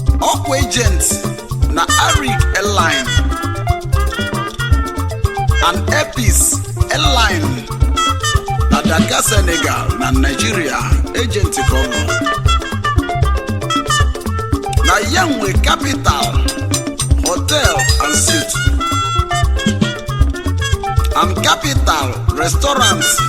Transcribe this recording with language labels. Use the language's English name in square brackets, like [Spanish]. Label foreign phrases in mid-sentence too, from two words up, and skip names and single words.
[Igbo] Ọkwa agent na Arik Airline and Epis Airline na Dakar, Senegal na Nigeria, agent ka ọ bụ. Na ya nwe Capital Hotel and Suite and Capital Restaurant.